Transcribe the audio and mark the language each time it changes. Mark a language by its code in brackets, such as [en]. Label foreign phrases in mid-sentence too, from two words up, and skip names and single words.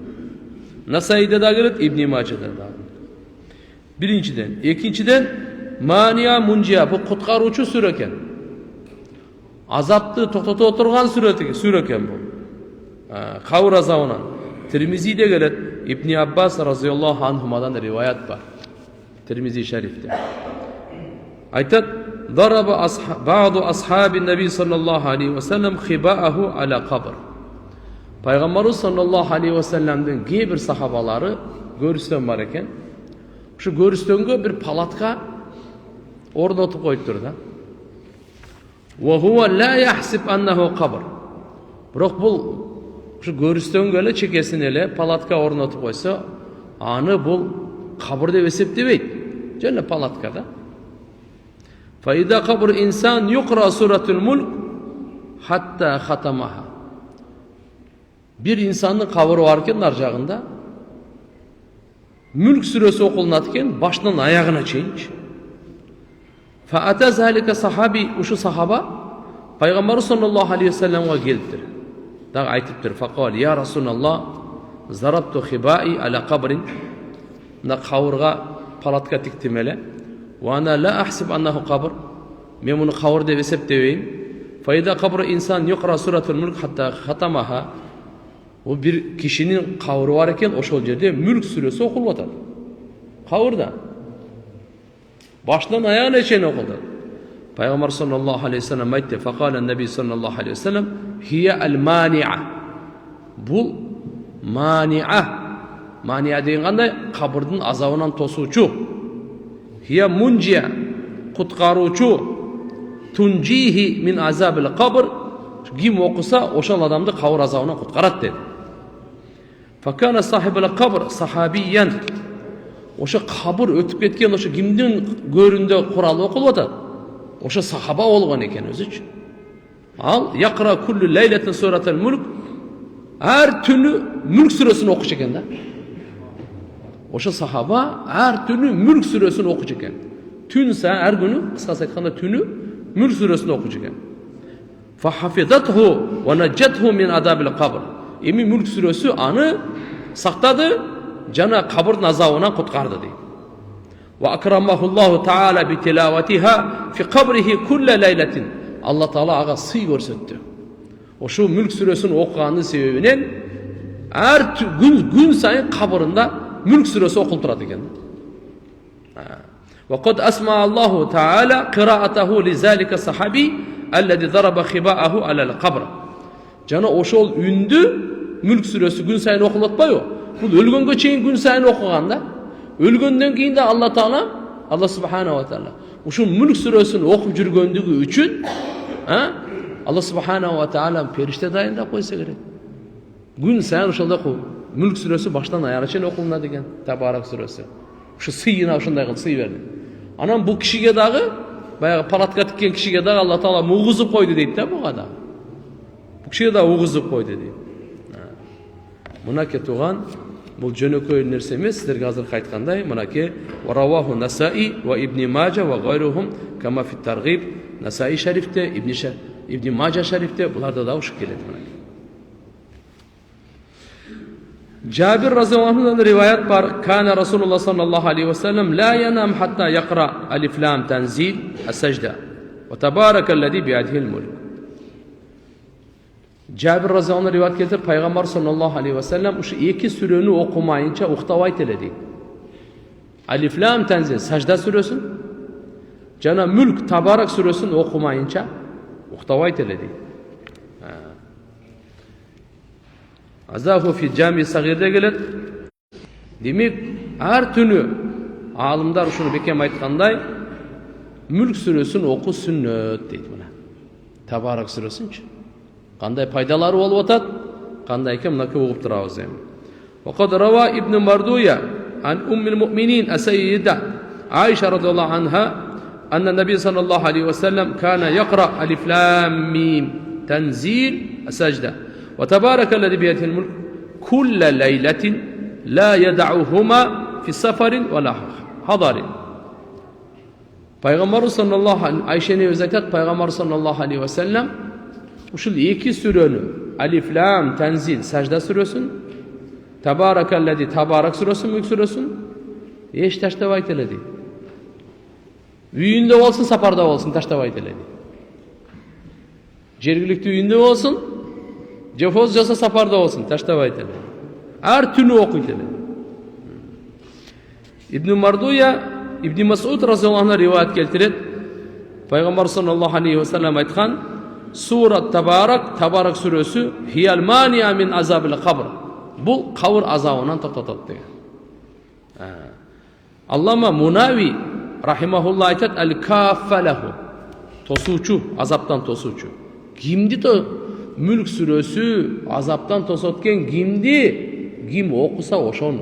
[ky] Насаиде да келет, Ибн Мажада да. Биринчиден, экинчиден, [ar] مانعة منجية, [ky] бул куткаруучу сүрө экен. Азапты токтото турган сүрө экен бул. Кабыр азабынан. Тирмизиде келет, Ибн Аббас [ar] رضي الله عنهما [ky] риваят бар. Тирмизи шарифте. Айтат: [ar] "ضرب بعض أصحاب النبي صلى الله عليه وسلم خباءه على قبر." [ky] Пайгамбарыбыз [ar] صلى الله عليه وسلم [ky] кээ бир сахабалары көрүстөн бар экен. Ушу көрүстөнгө бир палатка орнотуп коюптур да. [ar] وهو لا يحسب أنه قبر. [ky] Бирок бул ушу көрүстөнгө эле чекесине эле палатка орнотуп койсо, аны бул кабыр деп эсептебейт. Жана палатка да. [ar] فإذا قبر إنسان يقرأ سورة الملك حتى ختمها. [tr] Bir insanın kabırı varken [ky] nar jagында Мүлк сүрөсү окулунат экен, башынан аягына чейин. [ar] فأتى ذلك الصحابي, [ky] ушу сахаба пайгамбар [ar] صلى الله عليه وسلم [ky] келиптир. Дагы айтыптыр. [ar] فقال يا رسول الله ضربت خبائي على قبر. [ky] На қабырға палатка тиктим эле. [ar] وأنا لا أحسب أنه قبر. [ky] Мен муну қабр деп эсептебейм. [ar] فإذا قبر إنسان يقرأ سورة الملك حتى ختمها. [ky] О бир кишинин қабры бар экен, ошол жерде Мүлк сүрөсү окулуп атат. Қабырда. Башынан аяғына чейин окулду. Пайгамбар [ar] صلى الله عليه وسلم [ky] айтты. [ar] فقال النبي صلى الله عليه وسلم هي المانعة. [ky] Бул мани'a. Мани'a деген кандай? Кабырдын азабынан тосуучу. [ar] هي المنجية, куткаруучу. تنجيه من عذاب القبر. [ky] Ким окуса, ошол адамды кабыр азабынан куткарат dedi. [ar] فكان صاحب القبر صحابيا. [ky] Ошо кабыр өтүп кеткен ошо кимдин көрүндө Куран окулуп атат? Ошо сахаба болгон экен өзүчү. [ar] الذي يقرأ كل ليلة سورة الملك. [ky] Ар түнү Мүлк сүрөсүн окуш экен да. Ошо сахаба ар түнү Мүлк сүрөсүн окуш экен. Түн сайын ар күнү, кыскасы айтканда түнү Мүлк сүрөсүн окуш экен. [ar] فحفظته ونجته من عذاب القبر. [ky] Эми Мүлк сүрөсү аны сактады, жана кабырдын азабынан куткарды дейт. [ar] وأكرمه الله تعالى بتلاوتها في قبره كل ليلة. الله تعالى [ky] ага сый көрсөттү. Ошо Мүлк сүрөсүн окуганын себебинен ар күн сайын кабырында Мүлк сүрөсү окулуп турат экен. [ar] وقد أسمع الله تعالى قراءته لذلك الصحابي الذي ضرب خباءه على القبر. [ky] Жана ошол үндү Мүлк сүрөсү күн сайын окулуп атпайбы? Бул өлгөнгө чейин күн сайын окуган да. Өлгөндөн кийин да [ar] الله تعالى, الله سبحانه وتعالى [ky] ушул Мүлк сүрөсүн окуп жүргөндүгү үчүн, [ar] الله سبحانه وتعالى [ky] периште дайындап койсо керек. Күн сайын ошолдо Мүлк сүрөсү баштан аягына чейин окулунат экен, Табарак сүрөсү. Ушу сыйына ошондой кылып сый берди. Анан бул кишиге дагы, баягы палатка тиккен кишиге дагы [ar] الله تعالى [ky] угузуп койду дейт да буга да. Бул кишиге дагы угузуп койду дейт. Мынаке туган бул жөнөкөй нерсе эмес, сиздерге азыркы айткандай, мынаке [ar] رواه النسائي وابن ماجه وغيرهم كما في الترغيب. [ky] Насаи шарифте, Ибн Маджа шарифте буларда да ушуп келет мынаке. Жабир [ar] رضي الله عنه [ky] риваят бар. [ar] كان رسول الله صلى الله عليه وسلم لا ينام حتى يقرأ الم تنزيل السجدة وتبارك الذي بيده الملك. [ky] Жабир разияллаху риваят келтирип, пайгамбар [ar] صلى الله عليه وسلم [ky] ушу эки сүрөнү окумайынча уктабайт эле дейт. [ar] الم تنزيل [ky] сажда сүрөсүн жана Мүлк Табарак сүрөсүн окумайынча уктабайт эле дейт. [ar] أضافه في الجامع الصغير [ky] келет. Демек, ар түнү аалымдар ушуну бекем айткандай, Мүлк сүрөсүн окуу сүннөт дейт мына. Табарак сүрөсүнчү. Кандай пайдалары болуп атат? Кандай экен мынакей угуп турабыз эми. [ar] وقد روى ابن مردويه عن أم المؤمنين السيدة عائشة رضي الله عنها أن النبي صلى الله عليه وسلم كان يقرأ الم تنزيل السجدة وتبارك الذي بيده الملك كل ليلة لا يدعهما في سفر ولا حضر. [ky] Пайгамбар [ar] صلى الله عليه [ky] Айшени өз айтат, пайгамбар [ar] صلى الله عليه وسلم [ky] ушул эки сүрөнү [ar] الم تنزيل [ky] сажда сүрөсүн, табаракаллади табарак сүрөсүн, Мүлк сүрөсүн эч таштабайт эле дейт. Үйүндө болсун, сапарда болсун таштабайт эле дейт. Жергиликтүү үйүндө болсун, жофоз жаса сапарда болсун таштабайт эле. Ар түнү окуйт эле. Ибн Мардуя Ибн Мас'уд [ar] رضي الله عنه [ky] риваят келтирет. Пайгамбар [ar] صلى الله عليه وسلم [ky] айткан: Сурат Табарак сүрөсү [ar] هي المانعة من عذاب القبر. [ky] Бул кабыр азабынан токтотот деген. Аллама Мунави рахимахулла айтат: ал-каффалаху. Тосуучу, азаптан тосуучу. Кимди Мүлк сүрөсү азаптан тосот экен, ким окуса ошону.